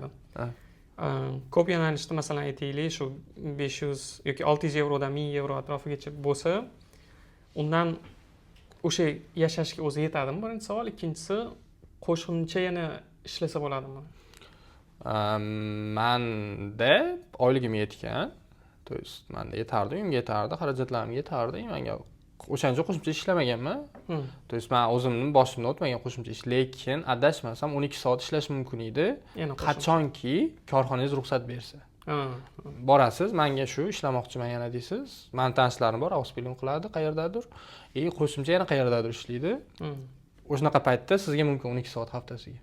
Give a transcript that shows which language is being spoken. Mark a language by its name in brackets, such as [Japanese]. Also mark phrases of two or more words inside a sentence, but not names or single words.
[Uzbek] Ko'p yo'nalishda masalan aytaylik, shu 500 yoki 600 yevrodan 1000 yevro atrofigacha bo'lsa, undan o'sha yashashga o'zi yetadimi? Birinchi savol, ikkinchisi qo'shimcha yana ishlasa bo'ladimi? Menda oyligim yetgan. [Russian] То есть [Uzbek] menda yetardi, uyimga yetardi, xarajatlarimga yetardi. Menga o'shancha qo'shimcha ishlamaganman. [Russian] То есть [Uzbek] men o'zimning boshimdan o'tmagan qo'shimcha ish, lekin adashmasam 12 soat ishlash mumkin edi. Qachonki korxonangiz ruxsat bersa. Borasiz, menga shu ishlamoqchiman yana deysiz. Men tanishlarim bor, Auspilin qiladi qayerdadir. Qo'shimcha yana qayerdadir ishlaydi. O'shanaqa paytda sizga mumkin 12 soat haftasiga.